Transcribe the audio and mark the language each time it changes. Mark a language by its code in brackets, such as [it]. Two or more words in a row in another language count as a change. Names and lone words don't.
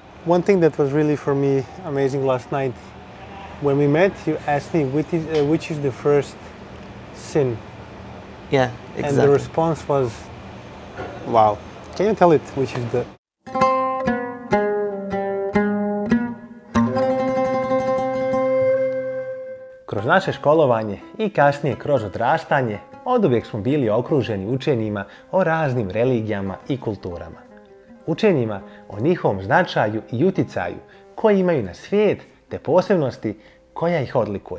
[en] One thing that was really for me amazing last night, when we met, you asked me which is the first sin. Yeah, exactly. And the response was, wow. Can you tell it which is the... [bs] Kroz naše školovanje i kasnije kroz odrastanje, oduvijek smo bili okruženi učenjima o raznim religijama i kulturama. Učenjima o njihovom značaju i uticaju koji imaju na svijet te posebnosti koja ih odlikuje.